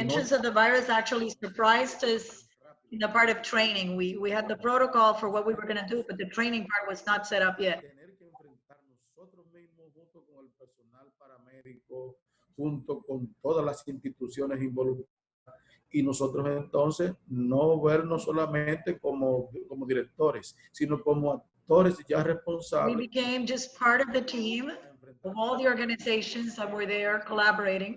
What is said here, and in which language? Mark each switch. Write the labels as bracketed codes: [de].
[en] entrance of the virus actually surprised us in the part of training. We had the protocol for what we were going to do, but the training part was not set up yet. [es] Tener que enfrentar nosotros mismos junto con el personal paramédico, junto con todas las instituciones involucradas, y nosotros entonces no vernos solamente como directores, sino como actores ya [en] We [es] responsables. [en] became just part of the team of all the organizations that were there collaborating.